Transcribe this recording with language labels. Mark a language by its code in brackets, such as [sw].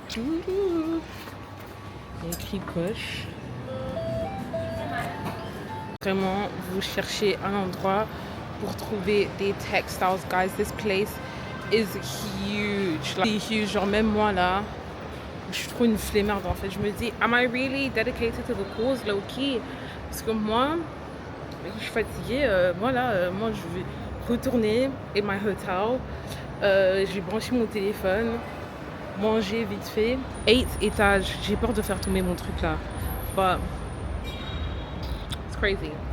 [fr] Il y a écrit gauche. Vraiment, vous cherchez un endroit pour trouver des textiles, guys. [en] This place is huge. Like, c'est huge. [fr] Genre, même moi, là, je suis trop une flemmarde, en fait. Je me dis, [en] am I really dedicated to the cause, low key? [fr] Parce que moi, je suis fatiguée. Moi, je vais retourner [en] in my hotel. [fr] Je vais brancher mon téléphone, manger vite fait. 8 étages. J'ai peur de faire tomber mon truc, là. [en] But, it's crazy.